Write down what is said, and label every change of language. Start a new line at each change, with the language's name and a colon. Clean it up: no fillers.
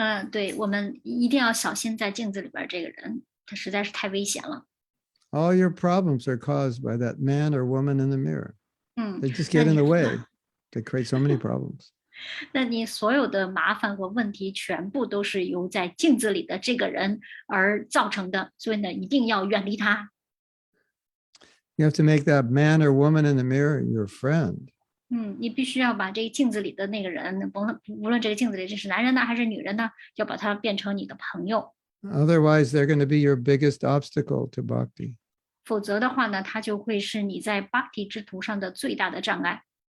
Chinese: 对，我们一定要小心在镜子里边这个人，他实在是太危险了。
English: All your problems are caused by that man or woman in the mirror. They just get in the way. They create so many problems.
Chinese: 那你所有的麻烦和问题全部都是由在镜子里的这个人而造成的，所以呢，一定要远离他。
English: You have to make that man or woman in the mirror your friend.
Chinese: 你必须要把这个镜子里的那个人，无论这个镜子里这是男人呢还是女人呢，要把他变成你的朋友。
English: Otherwise, they're going to be your biggest obstacle to bhakti.
Chinese: 否则的话呢，他就会是你在 bhakti 之途上的最大的障碍。